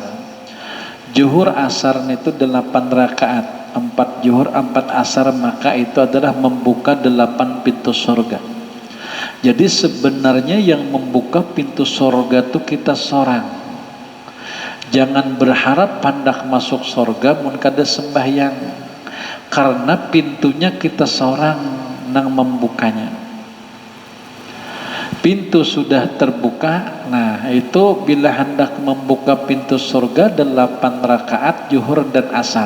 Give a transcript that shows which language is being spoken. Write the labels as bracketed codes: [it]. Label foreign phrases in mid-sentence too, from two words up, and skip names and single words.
[id] Zuhur, asar itu 8 rakaat. 4 zuhur, 4 asar, maka itu adalah membuka 8 pintu surga. Jadi sebenarnya yang membuka pintu surga itu kita seorang. [bjn] Jangan berharap pandak masuk surga mun kada sembahyang, karena pintunya kita seorang nang membukanya. [id] Pintu sudah terbuka, nah itu bila hendak membuka pintu surga 8 rakaat zuhur dan asar.